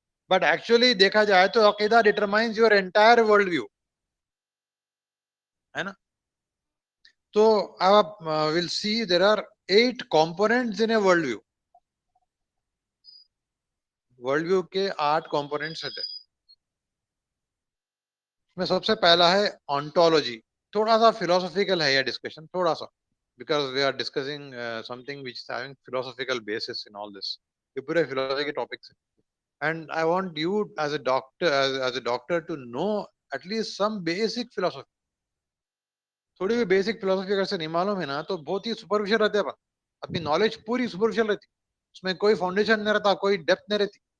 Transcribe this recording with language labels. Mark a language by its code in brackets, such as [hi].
[ur] But actually دیکھا جائے تو عقیدہ [en] determines your entire world view, [ur] ہے نا. تو اب آپ [en] Will see there are 8 components in a world view. [ur] World view کے 8 components ہیں. میں سب سے پہلا ہے ontology. تھوڑا سا فلاسفیکل ہے یہ ڈسکشن, تھوڑا سا, [en] because we are discussing something which is having philosophical basis in all this. [ur] یہ پورے فلاسفی کے ٹاپکس ہیں. [en] And I want you as a doctor, as a doctor to know at least some basic philosophy. [ur] تھوڑی بھی basic philosophy اگر سے نہیں معلوم ہے نا تو بہت ہی سپرفیشل رہتے ہیں, اپنی نالج پوری سپرفیشل رہتی, اس میں کوئی فاؤنڈیشن نہیں رہتا, کوئی ڈیپتھ نہیں رہتی.